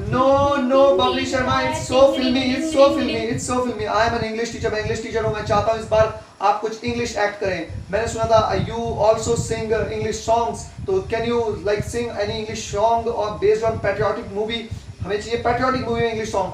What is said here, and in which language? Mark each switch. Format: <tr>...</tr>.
<en>No, Bubbly Sharma, it's so filmy. I am an English teacher.</en> <hi>मैं English teacher हूँ. मैं चाहता हूँ इस बार आप कुछ English act करें. मैंने सुना था</hi> <en>you also sing English songs. तो can you like sing any English song or based on patriotic movie?</en> <hi>हमें चाहिए</hi> <en>patriotic movie</en> <hi>में English song.</hi>